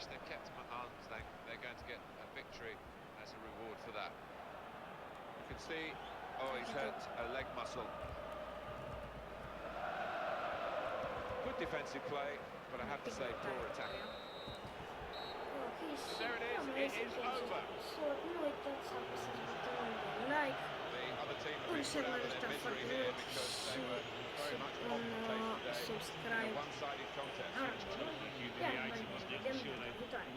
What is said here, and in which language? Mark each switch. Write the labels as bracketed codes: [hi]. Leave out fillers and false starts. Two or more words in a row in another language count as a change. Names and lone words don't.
[en] They've kept them at arm's length. They're going to get a victory as a reward for that. You can see, oh, he's hurt a leg muscle. Good defensive play, but I have to say poor attack. There it is, it is over. [ro] Să nu uitați să apăsați butonul de like, [en] The other team have [ro] un [en] been [ro] share [en] put [ro] mai [en] out of their [ro] ăsta [en] misery [ro] foarte [en] here [ro] mult [en] because [ro] și [en] they were very much [ro] un [en] on the place today in [ro] subscribe. [en] a one-sided contest. [ro] Iar noi ne vedem data viitoare.